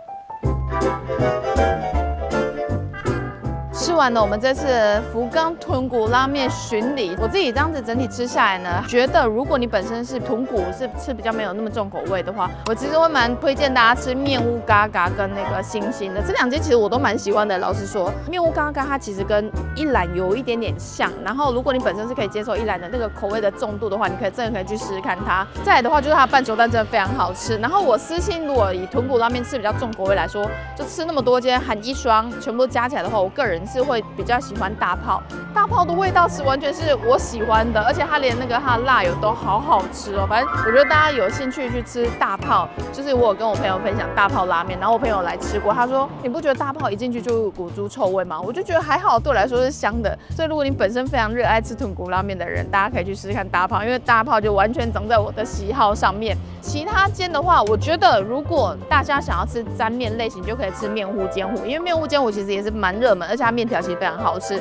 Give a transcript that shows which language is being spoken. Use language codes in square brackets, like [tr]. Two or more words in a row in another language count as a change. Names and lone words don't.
[zh] 吃完了我們這次福岡豚骨拉麵巡禮，我自己這樣子整體吃下來呢，覺得如果你本身是豚骨是吃比較沒有那麼重口味的話，我其實會蠻推薦大家吃麵屋嘎嘎跟那個星星的這2間，其實我都蠻喜歡的。老實說，麵屋嘎嘎它其實跟一蘭有一點點像，然後如果你本身是可以接受一蘭的那個口味的重度的話，你真的可以去試試看它。再來的話就是它的半熟蛋真的非常好吃。然後我私心如果以豚骨拉麵吃比較重口味來說，就吃那麼多間含1雙全部加起來的話，我個人是會比較喜歡大炮。大炮的味道是完全是我喜歡的，而且它连它的辣油都好好吃哦。反正我觉得大家有興趣去吃大炮，就是我有跟我朋友分享大炮拉麵，然後我朋友來吃過，他說你不覺得大炮一進去就有股豬臭味嗎？我就覺得還好，對我來說是香的。所以如果你本身非常熱愛吃豚骨拉麵的人，大家可以去試試看大炮，因為大炮就完全長在我的喜好上面。其他間的話，我覺得如果大家想要吃沾麵類型，就可以吃面糊煎糊，因為面糊煎糊其實也是蠻熱門，而且它面條其實非常好吃。